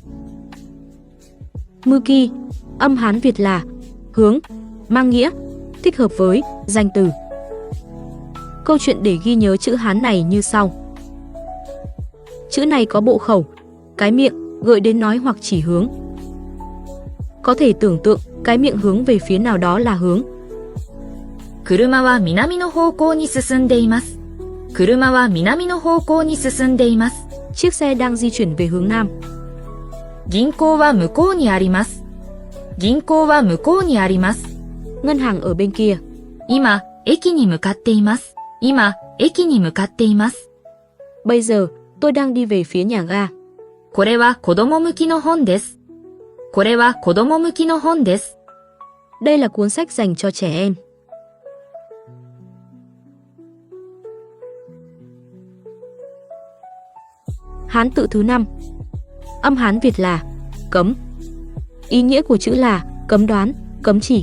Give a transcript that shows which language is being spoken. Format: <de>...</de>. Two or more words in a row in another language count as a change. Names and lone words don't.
<vi>Mư ki, âm Hán Việt là hướng, mang nghĩa thích hợp với danh từ. Câu chuyện để ghi nhớ chữ Hán này như sau. Chữ này có bộ khẩu, cái miệng, gợi đến nói hoặc chỉ hướng. Có thể tưởng tượng cái miệng hướng về phía nào đó là hướng.</vi> <ja>車は南の方向に進んでいます。車は南の方向に進んでいます。</ja> <vi>Chiếc xe đang di chuyển về hướng nam.</vi> <ja>銀行は向こうにあります。銀行は向こうにあります。</ja> <vi>Ngân hàng ở bên kia.</vi> <ja>今、駅に向かっています。今、駅に向かっています。</ja> <vi>Bây giờ, tôi đang đi về phía nhà ga.</vi> <ja>これは子供向きの本です。これは子供向きの本です。</ja> <vi>Đây là cuốn sách dành cho trẻ em. Hán tự thứ 5. Âm Hán Việt là cấm. Ý nghĩa của chữ là cấm đoán, cấm chỉ.</vi>